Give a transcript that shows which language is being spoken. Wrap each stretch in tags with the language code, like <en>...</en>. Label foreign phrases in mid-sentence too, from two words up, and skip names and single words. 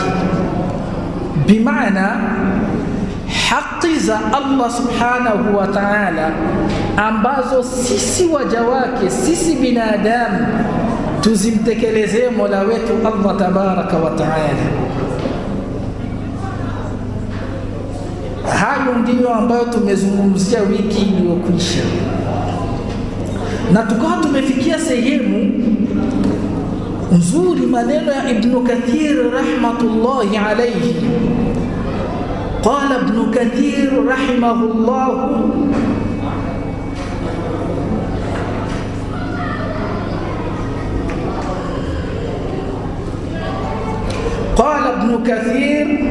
<sw>Bimaana haki za Allah</sw> <ar>سبحانه وتعالى</ar> <sw>ambazo sisi waja wake, sisi binadamu, tuzimtekelezee Mola wetu Allah</sw> <ar>تبارك وتعالى.</ar> <sw>Hayo ndiyo ambayo tumezungumzia wiki iliyokwisha. na tukawa tumefikia sehemu nzuri maneno ya Ibn Kathir</sw> <ar>رحمة الله عليه. قال ابن كثير رحمه الله, قال ابن كثير</ar>